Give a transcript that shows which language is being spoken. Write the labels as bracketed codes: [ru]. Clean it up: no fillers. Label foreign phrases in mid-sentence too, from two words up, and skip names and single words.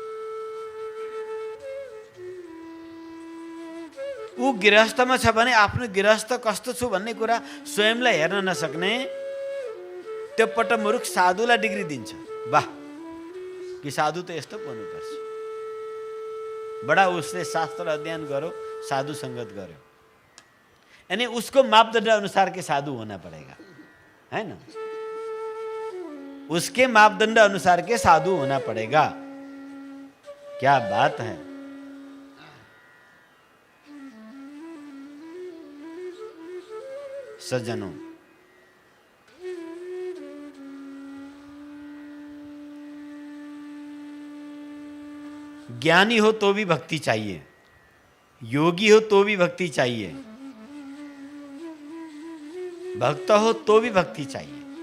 [ne] ऊ गृहस्थमा छ भने आफ्नो गृहस्थ कस्तो छु भन्ने कुरा स्वयंलाई हेर्न नसक्ने त्यो पटमुरुख साधुलाई डिग्री दिन्छ। वाह कि साधु त यस्तो पो हुनुपर्छ। बडा उसले शास्त्र अध्ययन गर्यो, साधु संगत गर्यो, [hi] यानी उसको मापदंड अनुसार के साधु होना पड़ेगा, है ना? उसके मापदंड अनुसार के साधु होना पड़ेगा। क्या बात है। सज्जनों, ज्ञानी हो तो भी भक्ति चाहिए, योगी हो तो भी भक्ति चाहिए, भक्त हो तो भी भक्ति चाहिए।